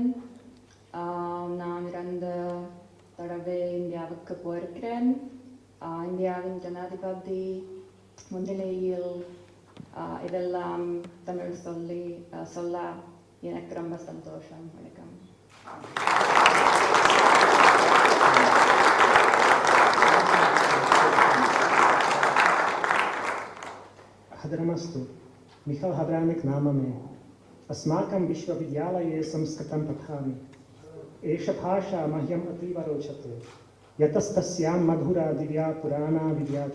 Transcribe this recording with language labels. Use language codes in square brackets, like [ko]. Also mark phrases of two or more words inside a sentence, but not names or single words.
[ta] நான் 2 தடவை இந்தியாவுக்கு போயிருக்கிறேன். இந்தியாவின் ஜனாதிபதி முன்னிலையில் இதெல்லாம் தமிழ் சொல்ல எனக்கு ரொம்ப சந்தோஷம். வணக்கம். Hadramastु. [sa] Michal Havránek नाम में अस्माकं विश्वविद्यालये संस्कृतं पठामि. एषा भाषा मह्यम् अतीव रोचते, यतस्तस्यां मधुरा दिव्या पुराणा विद्या च।